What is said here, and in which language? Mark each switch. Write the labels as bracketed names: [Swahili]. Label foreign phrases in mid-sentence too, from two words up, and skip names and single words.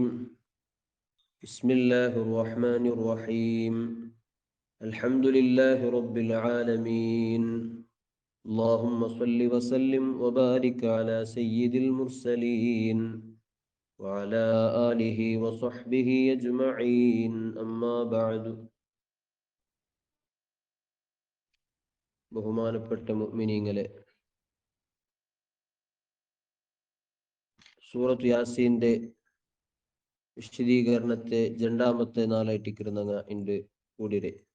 [Arabic] بسم الله الرحمن الرحيم. الحمد لله رب العالمين. اللهم صل وسلم وبارك على سيد المرسلين وعلى آله وصحبه أجمعين. أما بعد. [Malayalam] ബഹുമാനപ്പെട്ട മുഅ്മിനീങ്ങളെ, സൂറത്ത് യാസീന്റെ വിശദീകരണത്തെ രണ്ടാമത്തെ നാളായിട്ടിരുന്ന ഉണ്ട് കൂടിരെ.